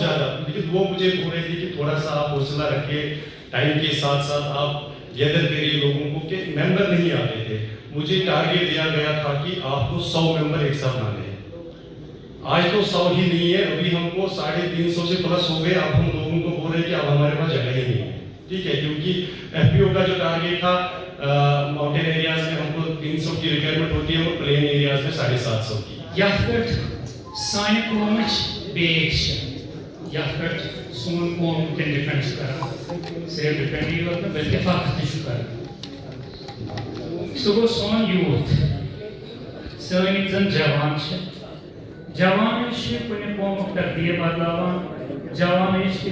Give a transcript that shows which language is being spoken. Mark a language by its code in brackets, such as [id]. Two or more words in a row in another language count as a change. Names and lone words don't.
[ur] زیادہ، لیکن وہ مجھے بول رہے تھے کہ تھوڑا سا آپ حوصلہ رکھیں، ٹائم کے ساتھ ساتھ آپ گیدر کریے لوگوں کو، کہ ممبر نہیں آتے تھے، مجھے ٹارگیٹ دیا گیا تھا کہ آپ کو 100 ممبر ایک ساتھ لانے ہیں، آج تو 100 ہی نہیں ہے، ابھی ہم کو 350 سے پلس ہو گئے، اب ہم لوگوں کو بول رہے ہیں کہ اب ہمارے پاس جگہ ہی نہیں ہے، ٹھیک ہے، کیونکہ ایف پی او کا جو ٹارگیٹ تھا [en] mountain areas [ur] میں ہم کو 300 کی ریکوائرمنٹ ہوتی ہے، اور [en] plain areas [ur] میں 750 کی۔ [ks] یتھ پٮ۪ٹھ سانہِ قومٕچ بیس چھِ، یتھ پٮ۪ٹھ سون قوم وٕنکٮ۪ن ڈِپٮ۪نڈ چھُ کران، صرف ڈِپٮ۪نڈٕے یوت نہٕ بلکہِ فخر تہِ چھُ کران، سُہ گوٚو سون یوٗتھ، سٲنۍ یِم زن جوان چھِ، جوانٕے چھِ کُنہِ قومُک تقدیٖر بدلاوان، جوانٕے چھِ